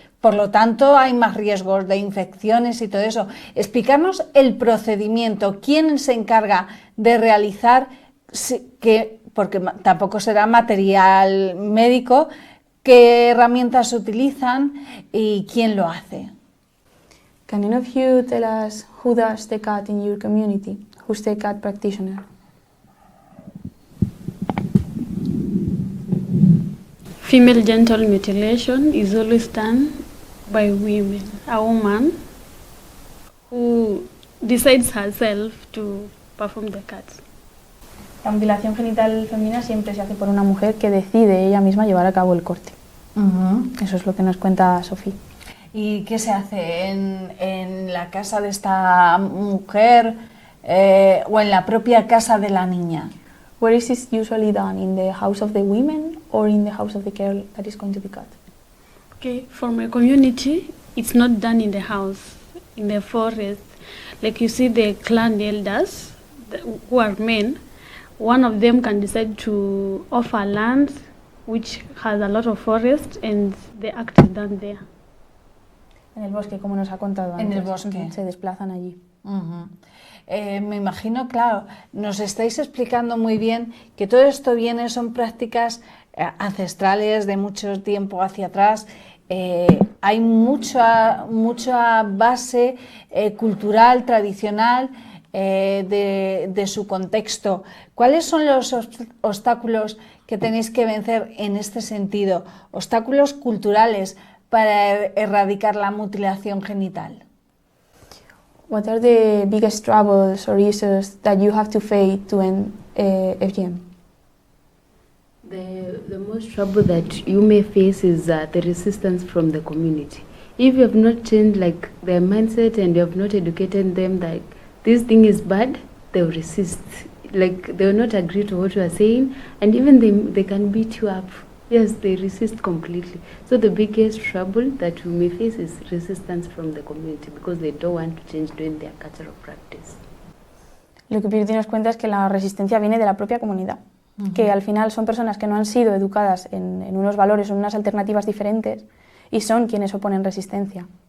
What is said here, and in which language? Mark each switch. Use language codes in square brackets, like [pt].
[es] Por lo tanto, hay más riesgos de infecciones y todo eso. Explicarnos el procedimiento, quién se encarga de realizar, porque tampoco será material médico, qué herramientas se utilizan y quién lo hace. [en] Can any of you tell us who does the cut in your community? Who's the cut practitioner? Female genital mutilation is always done by women, a woman who decides herself to perform the cut. [es] La mutilación genital femenina siempre se hace por una mujer que decide ella misma llevar a cabo el corte. Eso es lo que nos cuenta Sofía. ¿Y qué se hace en la casa de esta mujer o en la propia casa de la niña? [en] Where is this usually done? In the house of the women or in the house of the girl that is going to be cut? Okay, for my community, it's not done in the house, in the forest. Like you see the clan elders, who are men, one of them can decide to offer land which has a lot of forest and the act is done there. [es] En el bosque, como nos ha contado antes. En el bosque. Se desplazan allí. Me imagino, claro, nos estáis explicando muy bien que todo esto son prácticas ancestrales de mucho tiempo hacia atrás. Hay mucha base cultural, tradicional de su contexto. ¿Cuáles son los obstáculos que tenéis que vencer en este sentido? Obstáculos culturales para erradicar la mutilación genital. [en] What are the biggest troubles or issues that you have to face to end FGM? The most trouble that you may face is the resistance from the community. If you have not changed like their mindset and you have not educated them that this thing is bad, they will resist. Like they will not agree to what you are saying, and even they can beat you up. Yes, they resist completely. So the biggest trouble that you may face is resistance from the community because they don't want to change doing their cultural practice. [es] Lo que Purity nos cuenta es que la resistencia viene de la propia comunidad, que al final son personas que no han sido educadas en unos valores o en unas alternativas diferentes y son quienes oponen resistencia.